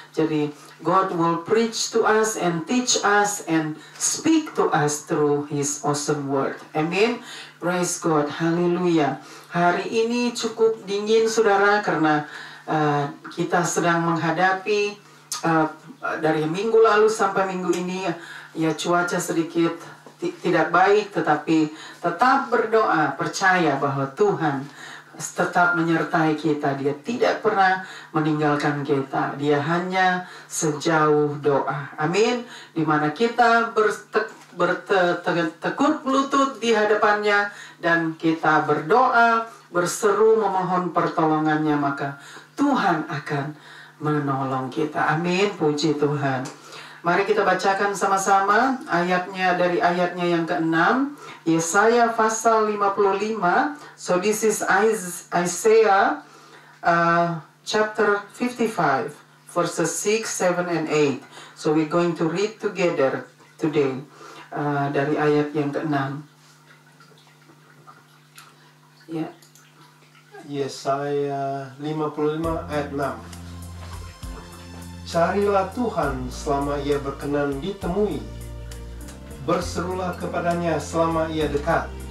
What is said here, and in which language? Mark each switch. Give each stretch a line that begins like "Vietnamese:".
Indonesian: Jadi
English: God will preach to us and teach us and speak to us through His awesome word. Amin. Praise God. Haleluya.
Indonesian: Hari ini cukup dingin saudara, karena kita sedang menghadapi dari minggu lalu sampai minggu ini ya cuaca sedikit tidak baik, tetapi tetap berdoa, percaya bahwa Tuhan tetap menyertai kita. Dia tidak pernah meninggalkan kita. Dia hanya sejauh doa. Amin. Di mana kita bertekuk lutut di hadapannya dan kita berdoa, berseru memohon pertolongannya, maka Tuhan akan menolong kita. Amin. Puji Tuhan. Mari kita bacakan sama-sama ayatnya, dari ayatnya yang ke-6, Yesaya pasal 55.
English: So this is Isaiah chapter 55 verses 6, 7, and 8. So we're going to read together today
Indonesian: dari ayat yang ke-6. Ya. Yesaya 55 ayat 6. Carilah Tuhan selama Ia berkenan ditemui, berserulah kepadanya selama Ia dekat.